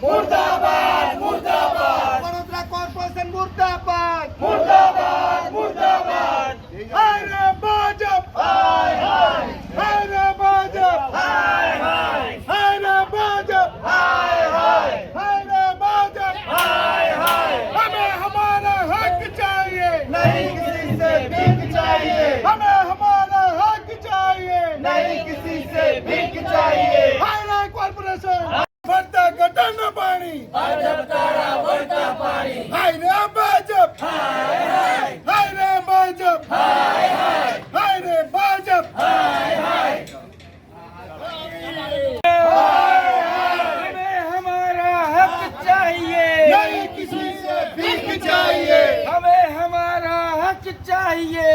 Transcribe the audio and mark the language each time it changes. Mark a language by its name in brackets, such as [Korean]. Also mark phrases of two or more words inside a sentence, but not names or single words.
[Gujarati] વડોદરા કોર્પોરેશન મુર્દાબાદ મુર્દાબાદ મુર્દાબાદ હાય રે ભાજપ હાય હાય હાય રે ભાજપ હાય હાય હાય રે ભાજપ હાય હાય હાય રે ભાજપ હાય હાય [Hindi] हमें हमारा हक चाहिए नहीं किसी से भीख चाहिए हमें हमारा हक चाहिए नहीं किसी से भीख चाहिए हाय रे कॉर्पोरेशन बढ़ता गटर पानी भाजप तारा बढ़ता पानी हाय रे भाजप हाय हाय हाय रे भाजप हाय हाय हाय रे भाजप हाय हाय हमें हमारा हक चाहिए नहीं किसी से भीख चाहिए हमें हमारा हक चाहिए